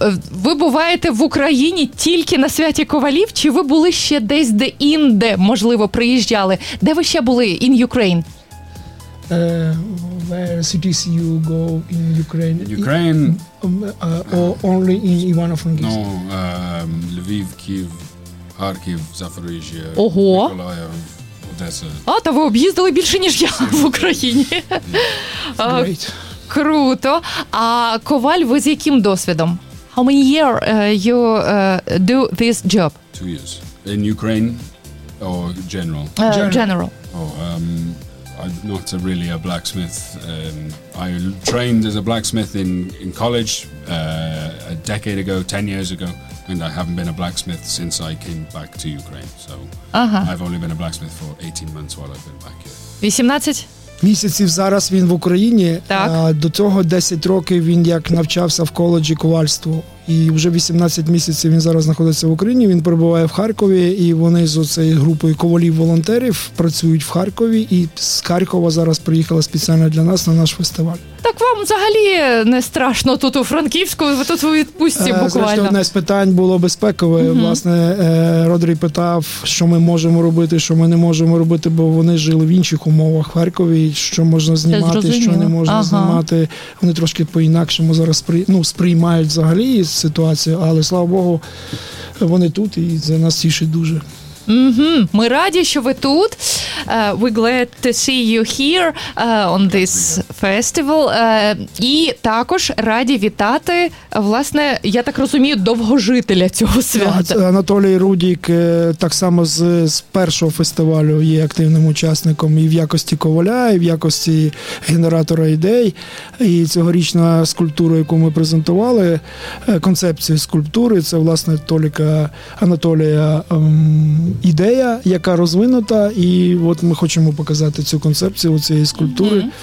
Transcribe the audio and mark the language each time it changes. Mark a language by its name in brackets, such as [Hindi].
[Ukrainian] Ви буваєте в Україні тільки на святі ковалів, чи ви були ще десь де-інде, можливо, приїжджали? Де ви ще були [English] in Ukraine? Where cities you go in Ukraine? Ukraine? Or only in Ivano-Frankivsk? No, [Ukrainian] Львів, Київ, Харків, Запоріжжя, Миколаїв. А, та ви об'їздили більше, ніж я в Україні. Круто. А коваль, ви з яким досвідом? [English] How many years you do this job? 2 years. In Ukraine or general? General. I'm not really a blacksmith. I trained as a blacksmith in college a decade ago, 10 years ago. And I haven't been a blacksmith since I came back to Ukraine. So I've only been a blacksmith for 18 months while I've been back here. 18? [Ukrainian] Місяців зараз він в Україні. Так. До цього 10 років він як навчався в коледжі ковальству. і вже 18 місяців він зараз знаходиться в Україні, він перебуває в Харкові, і вони з оцею групою ковалів-волонтерів працюють в Харкові, і з Харкова зараз приїхала спеціально для нас на наш фестиваль. Так вам взагалі не страшно тут у Франківську, ви тут у відпустці буквально? Зрештою, одне з питань було безпекове. Угу. Власне, Родрій питав, що ми можемо робити, що ми не можемо робити, бо вони жили в інших умовах в Харкові, що можна знімати, що не можна знімати. Вони трошки по-інакшому зараз сприймають взагалі ситуацію, але, слава Богу, вони тут і це нас тішить дуже. Mm-hmm. Ми раді, що ви тут. [English] We're glad to see you here on this festival. [Ukrainian] І також раді вітати, власне, я так розумію, довгожителя цього свята. Анатолій Рудік так само з першого фестивалю є активним учасником і в якості коваля, і в якості генератора ідей. І цьогорічна скульптура, яку ми презентували, концепція скульптури, це, власне, Толіка Анатолія ідея, яка розвинута, і от ми хочемо показати цю концепцію у цієї скульптури.